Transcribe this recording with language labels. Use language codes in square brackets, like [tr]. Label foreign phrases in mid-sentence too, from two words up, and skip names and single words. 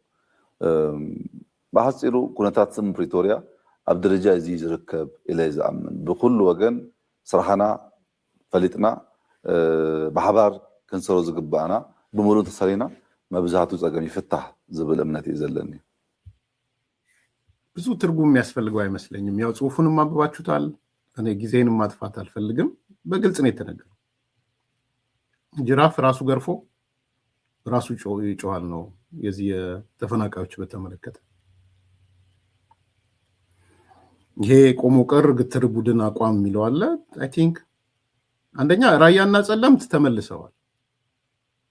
[ti] ብሓፂሩ ኩነታት ስምምዕ ፕሪቶሪያ ኣብ ደረጃ እዚ ዝርከብ ኢለ ዝኣምን ብኩሉ ወገን ስራሕና ፈሊጥና ብሓባር ክንሰሮ ዝግባአና ብሙሉእ ተሰሪና መብዛሕቱ ጸገም ይፍታሕ ዝብል እምነት እዩ ዘለኒ [am] ብዙ ትርጉም የሚያስፈልገው አይመስለኝም ያው ጽሁፉንም አንብባችሁታል እኔ ጊዜንም ማጥፋት አልፈልግም በግልጽ ነው የተነገረው ጅራፍ ራሱ ገርፎ ራሱ ይጮሃል ነው የዚህ ተፈናቃዮች በተመለከተ ይሄ ቆሞ ቀር ግትር ቡድን አቋም የሚለው አለ [en] I think [am] አንደኛ ራያና ጸለምት ተመልሰዋል